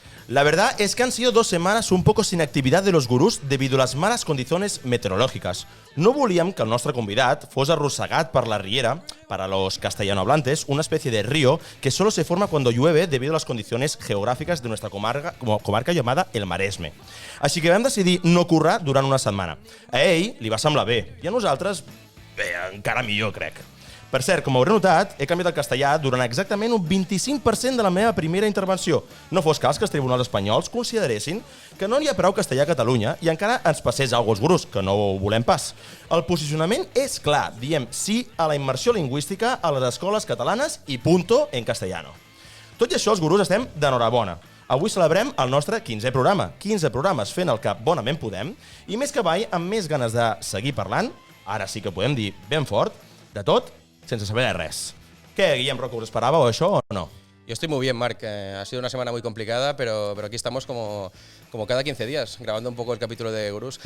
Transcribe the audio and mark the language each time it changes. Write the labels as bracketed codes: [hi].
[es] La verdad es que han sido 2 semanas un poco sin actividad de los gurús debido a las malas condiciones meteorológicas. [ca] No volíem que el nostre convidat fos arrossegat per la riera, [es] para los castellanohablantes, una especie de río que solo se forma cuando llueve debido a las condiciones geográficas de nuestra comarca llamada el Maresme. [ca] Així que vam decidir no currar durant una setmana. A ell li va semblar bé, i a nosaltres, bé, encara millor, crec. Per cert, com hauré notat, he canviat el castellà durant exactament un 25% de la meva primera intervenció. No fos cas que els tribunals espanyols consideressin que no n'hi ha prou castellà a Catalunya i encara ens passés alguna cosa als gurús, que no ho volem pas. El posicionament és clar, diem sí a la immersió lingüística a les escoles catalanes i [es] punto en castellano. [ca] Tot i això, els gurús estem d'enhorabona. Avui celebrem el nostre 15è programa. 15 programes fent el que bonament podem i més que mai amb més ganes de seguir parlant, ara sí que podem dir ben fort, de tot, sense saber de res. ¿Qué, Guillem Roca, us esperàveu això o no? [es] Yo estoy muy bien, Marc. Ha sido una semana muy complicada, pero aquí estamos como cada 15 días, grabando un poco el capítulo de Gurús.